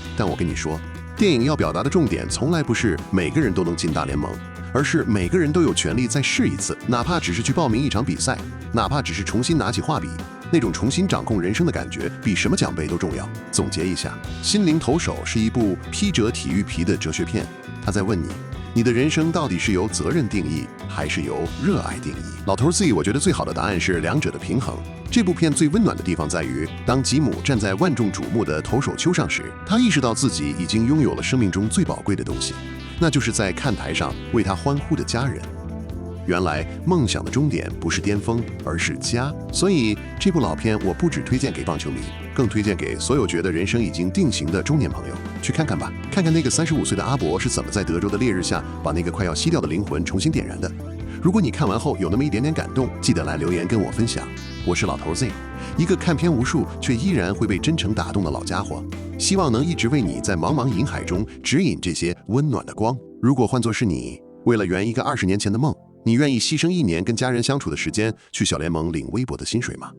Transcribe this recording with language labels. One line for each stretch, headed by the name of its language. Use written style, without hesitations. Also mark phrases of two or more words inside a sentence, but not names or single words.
Chinese: 但我跟你說，電影要表達的重點從來不是每個人都能進大聯盟，而是每個人都有權利再試一次，哪怕只是去報名一場比賽，哪怕只是重新拿起畫筆。那種重新掌控人生的感覺，比什麼獎杯都重要。總結一下，《心靈投手》是一部披着體育皮的哲學片，他在問你，你的人生到底是由責任定義，還是由熱愛定義？老頭 Z，我覺得最好的答案是兩者的平衡。這部片最溫暖的地方在於，當吉姆站在萬眾瞩目的投手丘上時，他意識到自己已經擁有了生命中最寶貴的東西，那就是在看台上為他歡呼的家人。原來夢想的終點不是巔峰，而是家。所以這部老片我不只推薦給棒球迷，更推薦給所有覺得人生已經定型的中年朋友。去看看吧，看看那個35歲的阿伯是怎麼在德州的烈日下把那個快要熄掉的靈魂重新點燃的。如果你看完後有那麼一點點感動，記得來留言跟我分享。我是老頭 Z， 一個看片無數卻依然會被真誠打動的老家伙，希望能一直為你在茫茫銀海中指引這些溫暖的光。如果換作是你，為了圓一個20年前的夢，你願意犧牲1年跟家人相處的時間去小聯盟領微薄的薪水嗎？